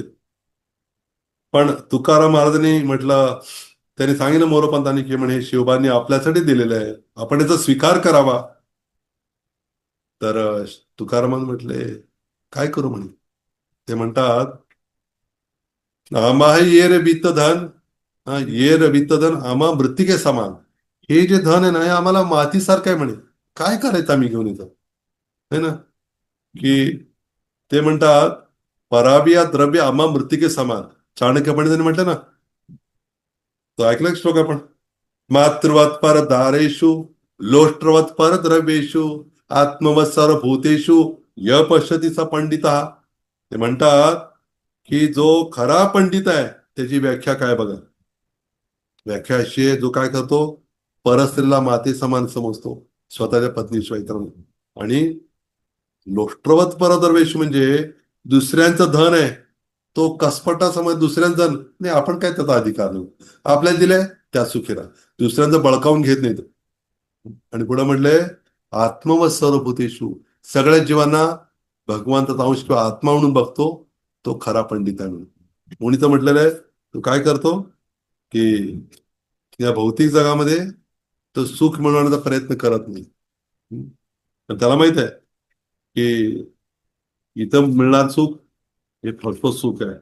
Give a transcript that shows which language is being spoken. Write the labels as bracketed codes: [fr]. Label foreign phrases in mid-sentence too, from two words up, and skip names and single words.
[mr] पण तुकाराम महाराजांनी म्हटलं, त्यांनी सांगितलं मोरोपंतांनी की म्हणे शिवबांनी आपल्यासाठी दिलेलं आहे, आपण याचा स्वीकार करावा. तर तुकारामान म्हटले, काय करू म्हणे. ते म्हणतात, आम्हा ये रे वित्त धन, ये रे वित्त धन आम्हा मृत्तिके समान. हे जे धन आहे ना, हे आम्हाला मातीसारखं आहे म्हणे, काय करायचं आम्ही घेऊन येतो, [hi] है ना. [mr] की ते म्हणतात, पराबिया द्रव्य आम्हा मृत्तिके समान. चाणक्य पंडितांनी म्हटलं ना, तो ऐकलं श्लोक आपण, [sa] मातृवत पर दारेषु लोष्ट्रवत पर द्रव्येषु आत्मवत सर्वभूतेषु य पश्यती स पंडिता. [mr] ते म्हणतात की जो खरा पंडित आहे त्याची व्याख्या काय बघा. व्याख्या अशी आहे, जो काय करतो, परस्त्रीला माते समान समजतो, स्वतःच्या पत्नीशिवाय इतर नाही. आणि [sa] लोष्ट्रवत परद्रव्येष [mr] म्हणजे दुसऱ्यांचं धन आहे, तो कसपटा समज दुसऱ्यांचं धन नाही, आपण काय त्याचा अधिकार नाही, आपल्याला दिलंय त्या सुखी राहा, दुसऱ्यांचं बळकावून घेत नाही. आणि पुढे म्हटलंय, [sa] आत्मवत सर्वभूतेषु, [mr] सगळ्या जीवांना भगवंताचा अंश किंवा आत्मा म्हणून बघतो, तो खरा पंडित आहे म्हणून. कोणी तर म्हटलेलं आहे, तो काय करतो की या भौतिक जगामध्ये तो सुख मिळवण्याचा प्रयत्न करत नाही. हम्म. पण त्याला माहित आहे की इथं मिळणार सुख हे फसफस सुख आहे.